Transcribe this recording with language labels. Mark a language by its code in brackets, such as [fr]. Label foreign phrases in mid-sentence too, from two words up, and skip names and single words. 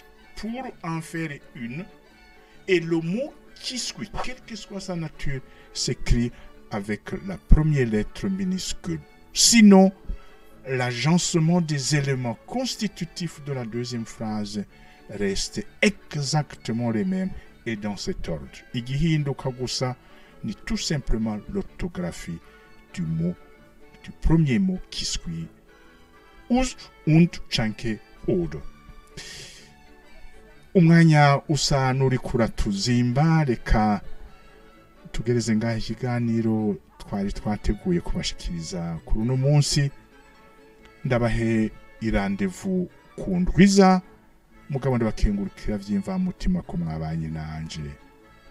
[fr] Pour en faire une, et le mot qui suit, quelle que soit sa nature, s'écrit avec la première lettre minuscule. Sinon, l'agencement des éléments constitutifs de la deuxième phrase reste exactement les mêmes et dans cet ordre. [rn] Igihinduka gusa ni [fr] tout simplement l'orthographie du mot, du premier mot qui suit us und canke oder. [rn] Umwanya usa nuri kuratuzimba, reka tugereze ngaho ikiganiro twari twateguye kubashikiriza kuri uno munsi. Ndabahe irandevu ku ndwiza, mugabo ndabakengurukira vy'imva mutima ko mwabanye nanje.